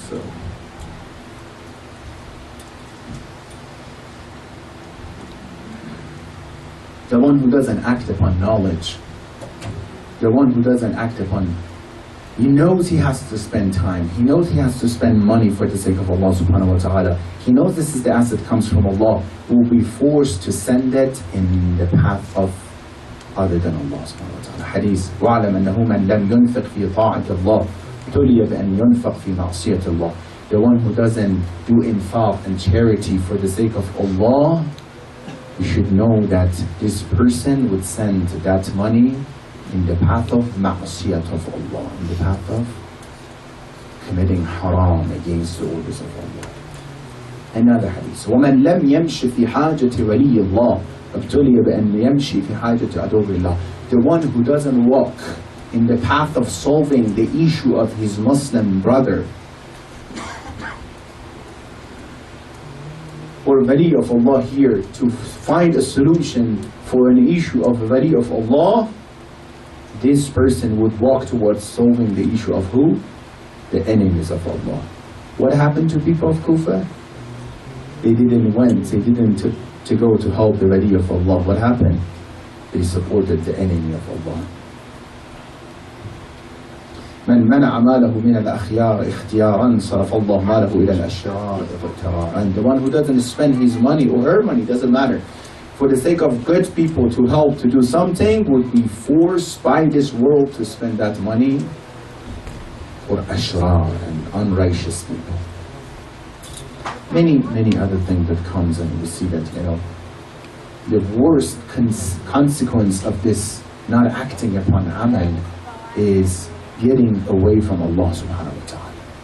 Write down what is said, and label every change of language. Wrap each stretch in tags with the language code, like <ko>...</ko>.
<en>So the one who doesn't act upon knowledge, the one who doesn't act upon, he knows he has to spend time, he knows he has to spend money for the sake of Allah subhanahu wa ta'ala, he knows this is the asset that comes from Allah, will be forced to send it in the path of other than Allah subhanahu wa ta'ala. Hadith,</en> <ar>وَعْلَمْ أَنَّهُ مَنْ لَمْ يُنْفِقْ فِي طَاعَةِ اللَّهِ ابْتُلِيَ بِأَنْ يُنْفَقْ فِي مَعْصِيَةِ اللَّهِ.</ar> <en>The one who doesn't do infaq and charity for the sake of Allah, you should know that this person would send that money in the path of ma'asiyat of Allah, in the path of committing haram against the orders of Allah. Another hadith,</en> <ar>وَمَنْ لَمْ يَمْشِ فِي حَاجَةِ وَلِيِّ اللَّهِ ابْتُلِيَ بِأَنْ يَمْشِ فِي حَاجَةِ عَدُوِّ اللَّهِ.</ar> <en>The one who doesn't walk in the path of solving the issue of his Muslim brother or wali of Allah here, to find a solution for an issue of wali of Allah, this person would walk towards solving the issue of who? The enemies of Allah. What happened to people of Kufa? They didn't to go to help the wali of Allah. What happened? They supported the enemy of Allah.</en> <ar>من منع ماله من الأخيار اختيارا صرف الله ماله إلى الأشرار اغترارا.</ar> <en>And the one who doesn't spend his money or her money, doesn't matter, for the sake of good people to help to do something, would be forced by this world to spend that money for ashrar and unrighteous people. Many other things that comes, and we see that, the worst consequence of this not acting upon amal is getting away from Allah subhanahu wa ta'ala.</en>